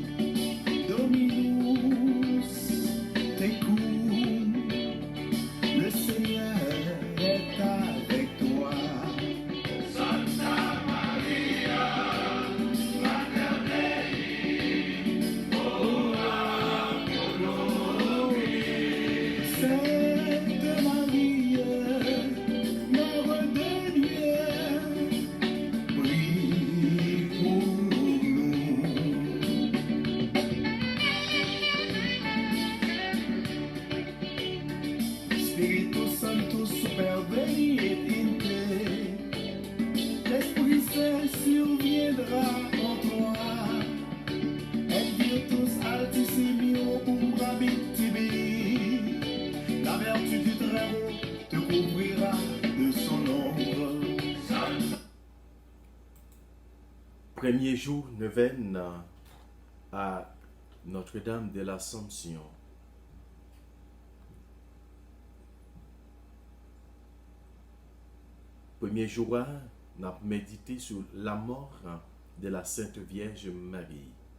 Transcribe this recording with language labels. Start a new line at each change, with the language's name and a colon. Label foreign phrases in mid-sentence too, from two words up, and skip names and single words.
Latin: Dominus tecum,
French: le Seigneur est avec toi.
Latin: Santa Maria, Mater Dei, ora pro nobis.
French: Sainte Marie, Mère de Dieu, prie pour nous.
Latin: Spiritus Sanctus superveni et in te,
French: l'Esprit Saint surviendra en toi,
Latin: et virtus altissimio umbrabit tibi,
French: la vertu du Très-Haut te couvrira de son ombre. Premier jour neuvaine à Notre-Dame de l'Assomption. Premier jour, on a médité sur la mort de la Sainte Vierge Marie.